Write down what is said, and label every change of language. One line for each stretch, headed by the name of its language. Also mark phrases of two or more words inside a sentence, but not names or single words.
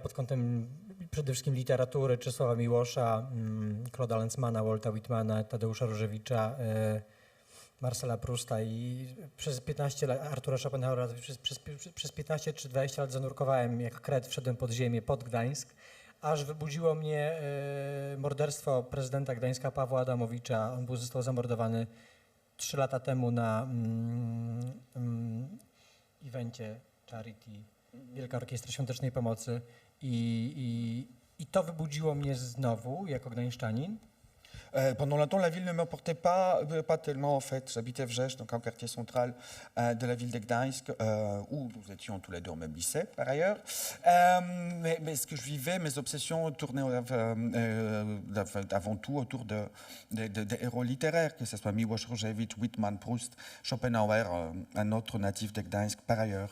Polish: pod kątem przede wszystkim literatury, Czesława Miłosza, Claude'a Lanzmana, Walta Whitmana, Tadeusza Różewicza, Marcela Prousta i przez 15 lat, Artura Schopenhauera, przez 15 czy 20 lat zanurkowałem jak kret, wszedłem pod ziemię, pod Gdańsk, aż wybudziło mnie morderstwo prezydenta Gdańska Pawła Adamowicza. On został zamordowany 3 lata temu na evencie Charity, Wielka Orkiestra Świątecznej Pomocy i to wybudziło mnie znowu jako gdańszczanin.
French: Pendant longtemps, la ville ne m'apportait pas tellement, en fait. J'habitais Wrzeszcz, donc un quartier central de la ville de Gdańsk, où nous étions tous les deux au même lycée, par ailleurs. Mais ce que je vivais, mes obsessions tournaient avant tout autour des héros littéraires, que ce soit Miłosz, Różewicz, Whitman, Proust, Schopenhauer, un autre natif de Gdańsk, par ailleurs.